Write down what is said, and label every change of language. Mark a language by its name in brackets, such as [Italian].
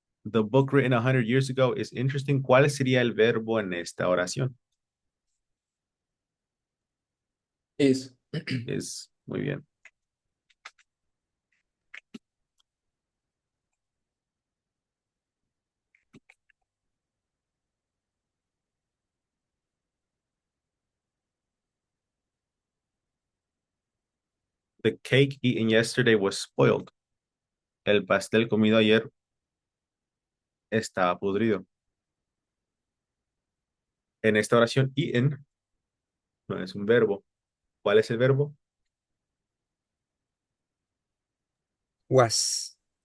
[English] The book written 100 years ago is interesting. [Spanish] ¿Cuál sería el verbo en esta oración? [English] Is. [Spanish] Es muy bien. [English] The cake eaten yesterday was spoiled. [Spanish] El pastel comido ayer estaba podrido. En esta oración, eaten no es un verbo. ¿Cuál es el verbo? [English] Was.